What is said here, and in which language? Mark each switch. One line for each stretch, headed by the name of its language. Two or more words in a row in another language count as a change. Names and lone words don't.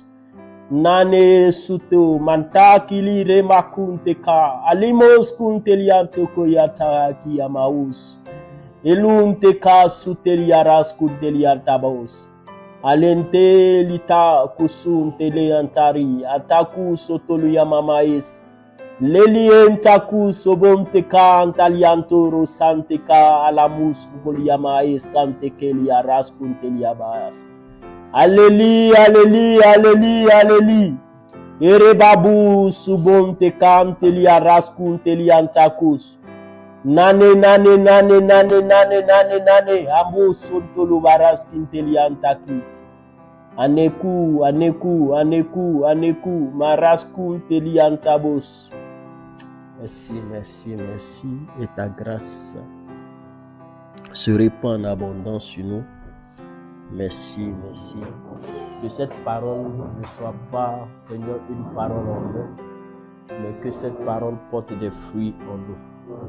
French: Nane suto mantakili remakunte ka alimos kunteliante koyata ki amaus elunte ka suteliaras kunteliantabos alente lita kusunte leantari ataku sotolu yamamais lelientaku sobonte ka antaliantoro sante ka alamus kuliamais kante keliaras kunteliabas. Alléluia, alléluia, alléluia, alléluia. Erebabu subonte kantelia raskuntelia antakus. Nane, nane, nane, nane, nane, nane, nane. Amo sontolo baraskintelia antakis. Aneku, aneku, aneku, aneku. Maraskuntelia antabos. Merci, merci, merci. Et ta grâce se répand en abondance sur nous. Merci, merci. Que cette parole ne soit pas, Seigneur, une parole en nous, mais que cette parole porte des fruits en nous.